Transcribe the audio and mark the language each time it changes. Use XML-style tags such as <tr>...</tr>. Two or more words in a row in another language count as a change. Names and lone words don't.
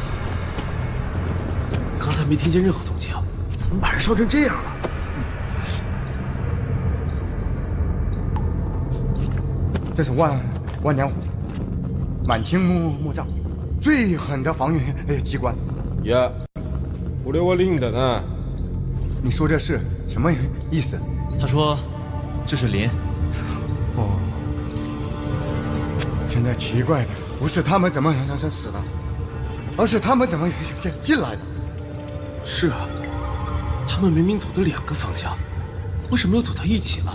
<zh>刚才没听见任何动静，怎么把人烧成这样了？这是万年虎，满清墓葬，最狠的防御机关。</zh> <ja>いや、俺はリンだな。</ja> <zh>你说这是什么意思？他说这是林。哦，现在奇怪的不是他们怎么死的，而是他们怎么进来的。是啊，他们明明走的2个方向，为什么又走到一起了？</zh>